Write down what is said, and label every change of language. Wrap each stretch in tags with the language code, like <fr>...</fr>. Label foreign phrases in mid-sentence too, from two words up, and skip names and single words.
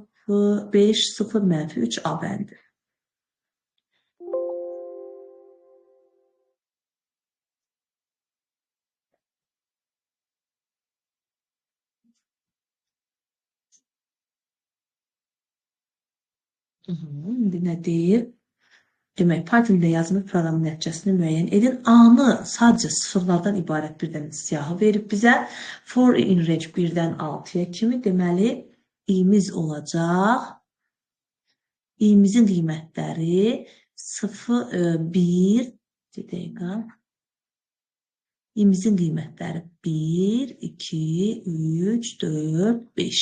<az>5, 0, -3 A bəndi. İndi nə deyir? Demək, Python-da yazılmış proqramın nəticəsini müəyyən edin. A-nı sadəcə sıfırlardan ibarət bir dənə siyahı verib bizə.</az> <en>For in range</en> <az>1-dən 6-ya kimi. Deməli, i'miz olacaq. i'mizin qiymətləri 0, 1, dəqiqə. i'mizin qiymətləri 1, 2, 3, 4, 5.</az>